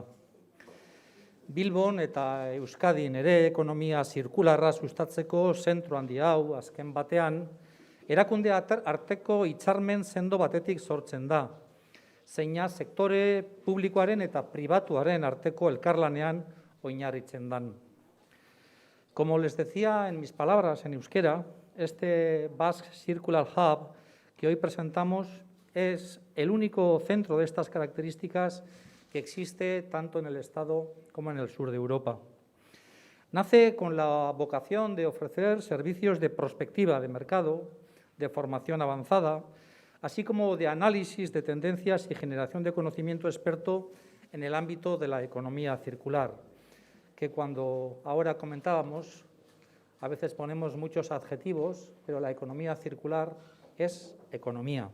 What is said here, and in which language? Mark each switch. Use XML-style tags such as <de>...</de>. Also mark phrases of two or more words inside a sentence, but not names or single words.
<eu>Bilbon eta Euskadin ere ekonomia zirkularra sustatzeko zentro handi hau azken batean, erakunde arteko hitzarmen sendo batetik sortzen da, zeina sektore publikoaren eta pribatuaren arteko elkarlanean oinarritzen dan.</eu> <es>Como les decía en mis palabras en euskera, este Basque Circular Hub que hoy presentamos es el único centro de estas características que existe tanto en el Estado como en el sur de Europa. Nace con la vocación de ofrecer servicios de prospectiva de mercado, de formación avanzada, así como de análisis de tendencias y generación de conocimiento experto en el ámbito de la economía circular, que cuando ahora comentábamos, A veces ponemos muchos adjetivos, pero la economía circular es economía.</es>